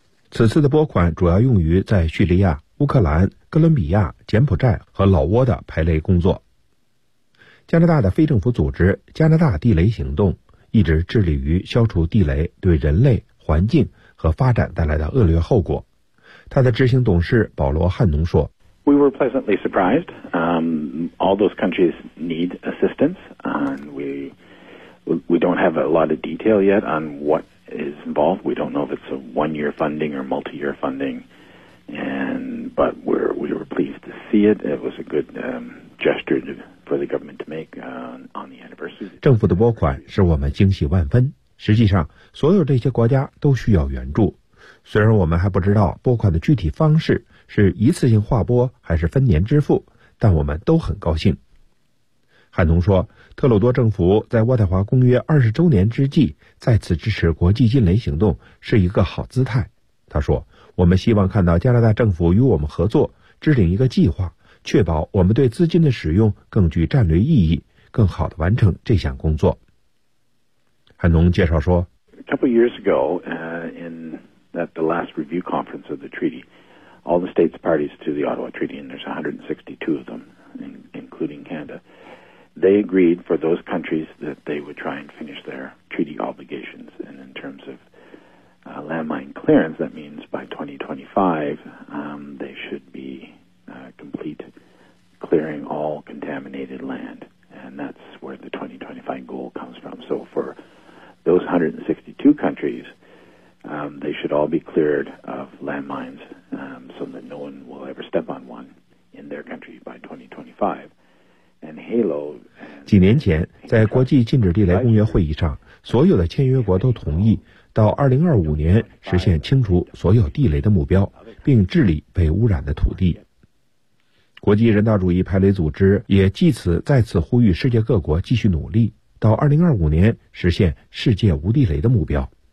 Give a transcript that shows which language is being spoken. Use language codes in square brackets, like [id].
[zh] 此次的拨款主要用于在叙利亚、乌克兰、哥伦比亚、柬埔寨和老挝的排雷工作。加拿大的非政府组织加拿大地雷行动一直致力于消除地雷对人类、环境和发展带来的恶劣后果。他的执行董事保罗·汉农说， [en] We were pleasantly surprised. All those countries need assistance, and we don't have a lot of detail yet on what is involved. We don't know if it's a one-year funding or multi-year funding, but we were pleased to see it. It was a good gesture for the government to make on the anniversary. [zh] 政府的拨款使我们惊喜万分。实际上，所有这些国家都需要援助。虽然我们还不知道拨款的具体方式是一次性划拨还是分年支付，但我们都很高兴。汉农说，特鲁多政府在渥太华公约20周年之际再次支持国际禁雷行动是一个好姿态。他说，我们希望看到加拿大政府与我们合作，制定一个计划，确保我们对资金的使用更具战略意义，更好地完成这项工作。汉农介绍说， [en] A couple years ago, in the last review conference of the treaty,All the states parties to the Ottawa Treaty, and there's 162 of them, including Canada, they agreed for those countries that they would try and finish their treaty obligations. And in terms of landmine clearance, that means by 2025, they should be complete clearing all contaminated land. And that's where the 2025 goal comes from. So for those 162 countries,they should all be cleared of landmines, so that no one will ever step on one in their country by 2025. And HALO. [zh] 几年前，在国际禁止地雷公约会议上，所有的签约国都同意到2025年实现清除所有地雷的目标，并治理被污染的土地。国际人道主义排雷组织也借此再次呼吁世界各国继续努力，到2025年实现世界无地雷的目标。